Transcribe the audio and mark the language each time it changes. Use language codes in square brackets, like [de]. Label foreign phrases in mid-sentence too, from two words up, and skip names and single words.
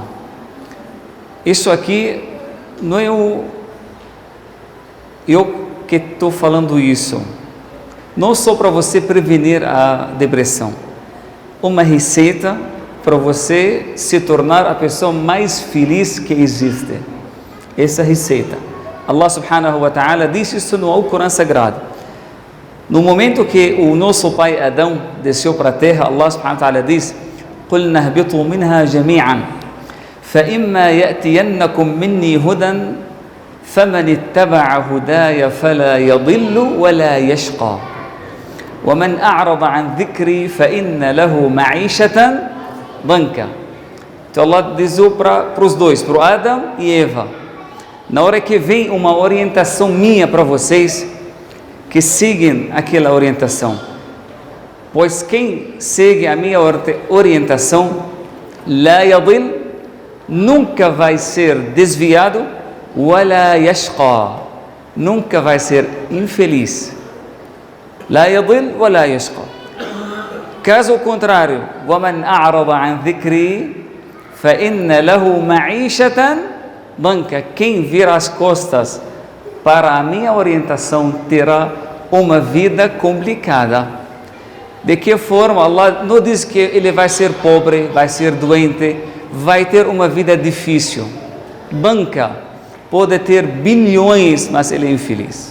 [pt] Isso aqui não é eu que estou falando isso, não só para você prevenir a depressão, uma receita para você se tornar a pessoa mais feliz que existe. Essa receita, [ar] الله سبحانه وتعالى [pt] diz isso no Alcorão Sagrado. No momento que o nosso pai Adão desceu para a terra, [ar] الله سبحانه وتعالى diz: قُلْنَا اهْبِطُوا مِنْهَا جَمِيعًا فَإِمَّا يَأْتِيَنَّكُمْ مِنِّي هُدًى فَمَنِ اتَّبَعَ هُدَايَ فَلَا يَضِلُّ وَلَا يَشْقَى وَمَنْ أَعْرَضَ عَنْ ذِكْرِي فَإِنَّ لَهُ مَعِيشَةً ضَنْكًا. [pt] Então Allah diz para os dois, para o Adão e Eva: na hora que vem uma orientação minha para vocês, que seguem aquela orientação, pois quem segue a minha orientação, [ar] لا يضل, [pt] nunca vai ser desviado, [ar] ولا يشقى, [pt] nunca vai ser infeliz. [ar] لا يضل ولا يشقى. [pt] Caso contrário, [ar] وَمَنْ أَعْرَضَ عَنْ ذِكْرِي فَإِنَّ لَهُ مَعِيشَةً ضَنْكًا. [pt] Quem vira as costas para a minha orientação terá uma vida complicada. De que forma? Allah não diz que ele vai ser pobre, vai ser doente, vai ter uma vida difícil. Banca pode ter bilhões, mas ele é infeliz.